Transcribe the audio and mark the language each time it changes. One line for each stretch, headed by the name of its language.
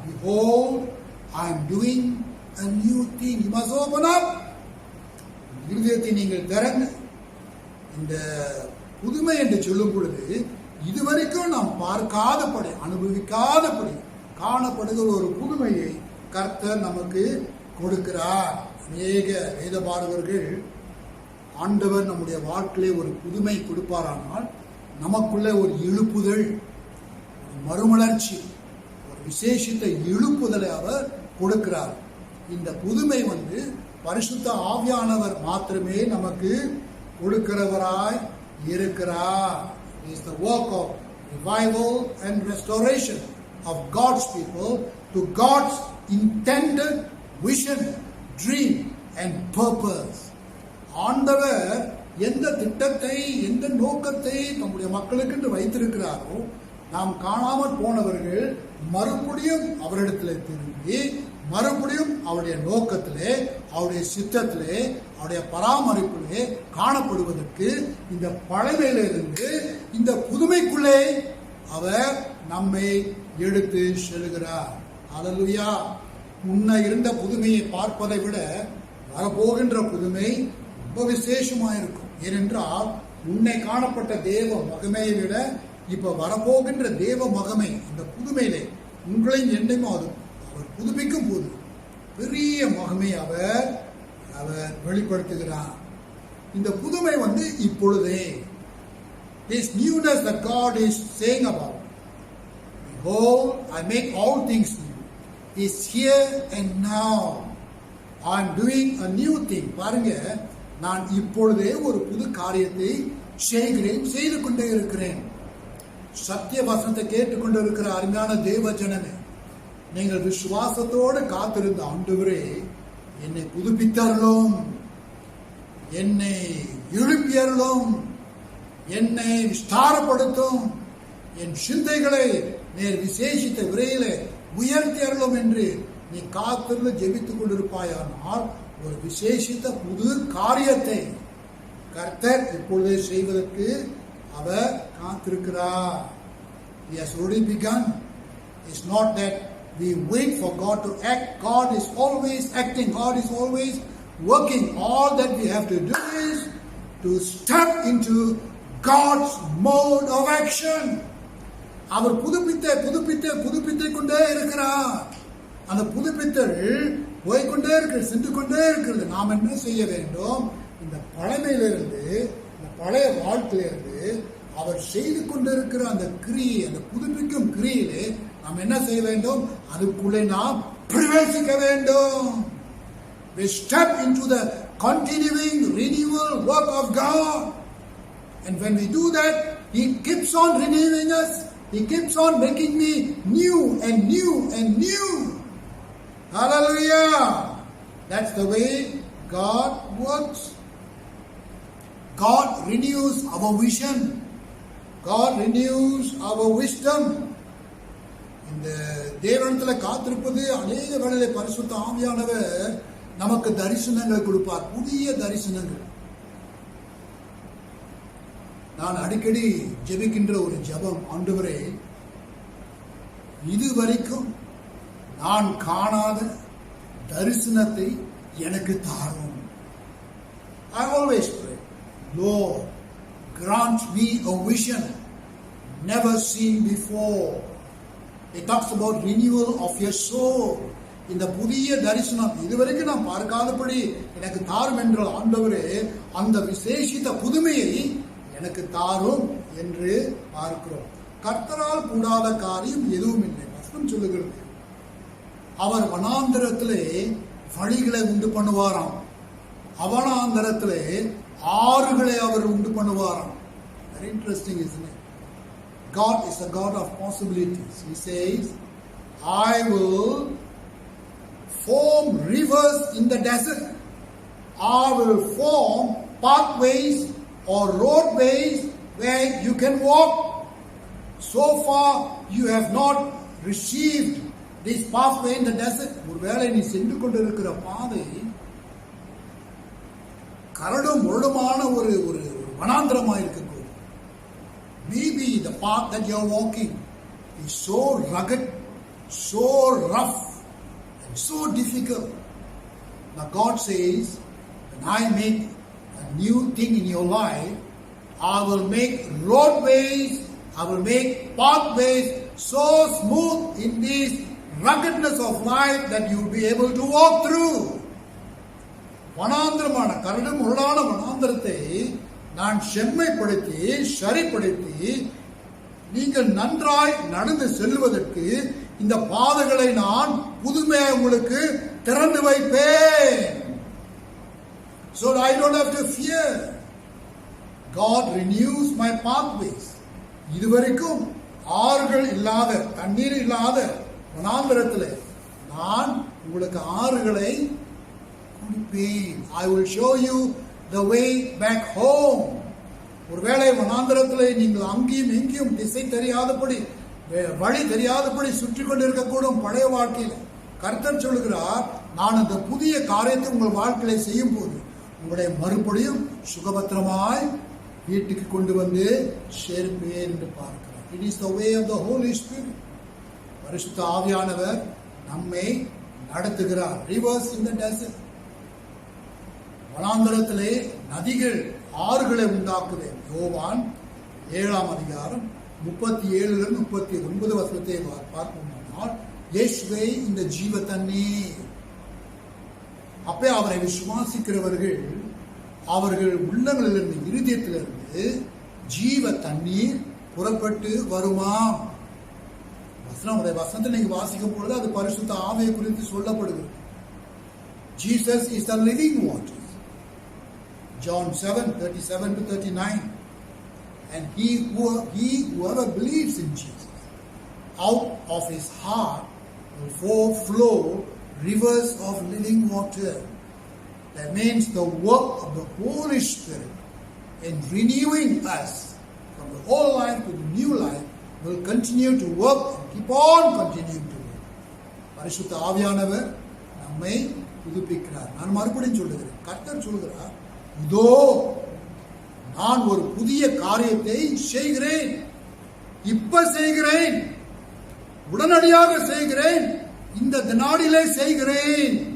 English: Behold, I am doing a new thing. You must open up.
Tamil: இருதயத்தை நீங்கள் திறந்து இந்த புதுமை என்று சொல்லும் பொழுது இதுவரைக்கும் நாம் பார்க்காதபடி, அனுபவிக்காதபடி காணப்படுகிற ஒரு புதுமையை கர்த்தர் நமக்கு கொடுக்கிறார். அநேக வேதபாரகர்கள் ஆண்டவர் நம்முடைய வாழ்க்கையிலே ஒரு புதுமை கொடுப்பாரானால் நமக்குள்ளே ஒரு எழுப்புதல், ஒரு மறுமலர்ச்சி, ஒரு விசேஷித்த எழுப்புதலை அவர் கொடுக்கிறார். இந்த புதுமை பரிசுத்த ஆவியானவர் மாத்திரமே நமக்கு கொடுக்கிறவராய் இருக்கிறார்.
English: It is the work of revival and restoration of God's people to God's intended vision, dream and purpose.
Tamil: ஆண்டவர் எந்த திட்டத்தை எந்த நோக்கத்தை நம்முடைய மக்களுக்கு என்று வைத்திருக்கிறாரோ, நாம் காணாமல் போனவர்கள் மறுபடியும் அவரிடத்தில் திரும்பி மறுபடியும் அவருடைய நோக்கத்திலே, அவருடைய சித்தத்திலே, அவருடைய பராமரிப்பிலே காணப்படுவதற்கு இந்த பழமையிலிருந்து இந்த புதுமைக்குள்ளே அவர் நம்மை எடுத்து செல்கிறார். அல்லேலூயா. முன்ன இருந்த புதுமையை பார்ப்பதை விட வரப்போகின்ற புதுமை ரொம்ப விசேஷமாக இருக்கும். ஏனென்றால் முன்னை காணப்பட்ட தேவ மகிமையை விட இப்ப வரப்போகின்ற தேவ மகிமை அந்த புதுமையிலே உங்களையும் என்னையும் அவர் புதுப்பிக்கும் போது பெரிய மகிமை அவர் வெளிப்படுத்துகிறார். இந்த புதுமை இப்பொழுதே,
English: this newness that God is saying about, behold, I make all things new, is here and now. I am doing a new thing.
Tamil: பாருங்க, நான் இப்பொழுதே ஒரு புது காரியத்தை செய்து கொண்டே இருக்கிறேன். சத்திய வசனத்தை கேட்டுக்கொண்டு இருக்கிற அருமையான தேவ ஜனமே, நீங்கள் விசுவாசத்தோடு காத்திருந்த ஆண்டவரே, என்னை புதுப்பித்தருளும், என்னை எழுப்பியருளும், என்னை விஸ்தாரப்படுத்தும், என் சிந்தைகளை நேர் விசேஷித்த விரையிலே உயர்த்தியருளும் என்று நீ காத்திருந்து ஜெபித்துக் கொண்டிருப்பாயானால் ஒரு விசேஷித்த புது காரியத்தை கர்த்தர் இப்பொழுதே செய்வதற்கு அவர் காத்திருக்கிறார்.
English: He has already begun. It's not that we wait for God to act. God is always acting. God is always working. All that we have to do is to step into God's mode of action.
Tamil: அவர் புதுப்பித்து கொண்டே இருக்கிறார். அந்த புதுப்பித்தல் போய்கொண்டே இருக்கிறது, சென்று கொண்டே இருக்கிறது. நாம் என்ன செய்ய வேண்டும்? இந்த பழமையிலிருந்து, இந்த பழைய வாழ்க்கையிலிருந்து அவர் செய்து கொண்டிருக்கிற அந்த கிரியை, அந்த புதுப்பிக்கும் கிரியிலே நாம் என்ன செய்ய வேண்டும்? அதுக்குள்ளே நாம் பிரவேசிக்க வேண்டும்.
English: We step into the continuing renewal work of God. And when we do that, He keeps on renewing us. He keeps on making me new and new and new. Hallelujah. That's the way God works. God renews our vision. God renews our wisdom.
Tamil: இந்த தேவனிடத்தில் காத்திருப்பது அநேக வேளையிலே பரிசுத்த ஆவியானவர் நமக்கு தரிசனங்கள் கொடுப்பார், புதிய தரிசனங்கள். நான் அடிக்கடி ஜெபிக்கின்ற ஒரு ஜெபம், ஆண்டவரே, இதுவரைக்கும் நான் காணாத தரிசனத்தை எனக்கு தாரும்.
English: I always pray, Lord, grant me a vision never seen before. It talks about renewal of your soul.
Tamil: இந்த புதிய தரிசனம் இதுவரைக்கும் நான் பார்க்காதபடி எனக்கு தாரும் என்ற ஆண்டவரே, அந்த விசேஷித்த புதுமையை எனக்கு தாரும் என்று பார்க்கிறோம். கர்த்தரால் கூடாத காரியம் எதுவும் இல்லை. வசனம் சொல்லுகிறது, அவர் வனாந்தரத்திலே வழிகளை உண்டு பண்ணுவாராம், அவனாந்தரத்திலே ஆறுகளை அவர் உண்டு பண்ணுவாராம்.
English: Very interesting, isn't it? God is a God of possibilities. He says, I will form rivers in the desert. I will form pathways or roadways where you can walk. So far you have not received this pathway in the desert.
Tamil: ஒருவேளை நீ சென்று கொண்டிருக்கிற பாதை கரடும் முரடுமான ஒரு வனாந்திரமாக இருக்கக்கூடும்.
English: Maybe the path that you are walking is so rugged, so rough and so difficult. Now God says, when I make a new thing in your life, I will make roadways, I will make pathways so smooth in this ruggedness of life that you will be able to walk through.
Tamil: வனாந்திரமான கரடும் முரடான வனாந்திரத்தை நான் செம்மைப்படுத்தி சரிப்படுத்தி நீங்கள் நன்றாய் நடந்து செல்வதற்கு இந்த பாதைகளை நான் புதுமையாக உங்களுக்கு திறந்து வைப்பேன்.
English: So I don't have to fear. God renews my pathways.
Tamil: இதுவரைக்கும் ஆறுகள் இல்லாத, தண்ணீர் இல்லாத வனாந்தரத்தில் நான் உங்களுக்கு ஆறுகளை கொடுப்பேன்.
English: I will show you the way back home.
Tamil: ஒருவேளை வனாந்தரத்தில் நீங்கள் அங்கேயும் எங்கேயும் திசை தெரியாதபடி, வழி தெரியாதபடி சுற்றி கொண்டிருக்கக்கூடும் பழைய வாழ்க்கையில். கர்த்தர் சொல்கிறார், நான் அந்த புதிய காரியத்தை உங்கள் வாழ்க்கையில செய்யும் போது உங்களை மறுபடியும் சுகபத்திரமாய் வீட்டுக்கு கொண்டு வந்து சேர்ப்பேன் என்று பார்க்கிறார்.
English: It is the way of the Holy Spirit.
Tamil: பரிசுத்த ஆவியானவர் நம்மை நடத்துகிறார்.
English: Rivers in the desert.
Tamil: வனாந்தரத்திலே நதிகள், ஆறுகளை உண்டாக்குவேன். யோவான் 7ஆம் அதிகாரம் 37 39 வசனத்தை பார்ப்போமானால், இயேசுவே இந்த ஜீவ தண்ணீர். அப்பே அவரை விசுவாசிக்கிறவர்கள் அவர்கள் உள்ளங்களிலிருந்து, இருதயத்திலிருந்து ஜீவ தண்ணீர் புறப்பட்டு வருமாம். வசனத்தை நீங்க வாசிக்கும் பொழுது அது பரிசுத்த ஆவியை குறித்து சொல்லப்படுகிறது.
English: Jesus is the living water. John 7:37-39. And whoever believes in Jesus, out of his heart will flow rivers of living water. That means the work of the Holy Spirit in renewing us from the old life to the new life will continue to work and keep on continuing to work.
Tamil: பரிசுத்த ஆவியானவர் நம்மை புதுப்பிக்கிறார். நான் மறுபடியும் சொல்லுகிறேன், கர்த்தர் சொல்கிறார், இதோ நான் ஒரு புதிய காரியத்தை செய்கிறேன், இப்ப செய்கிறேன், உடனடியாக செய்கிறேன், இந்த நாளிலே செய்கிறேன்.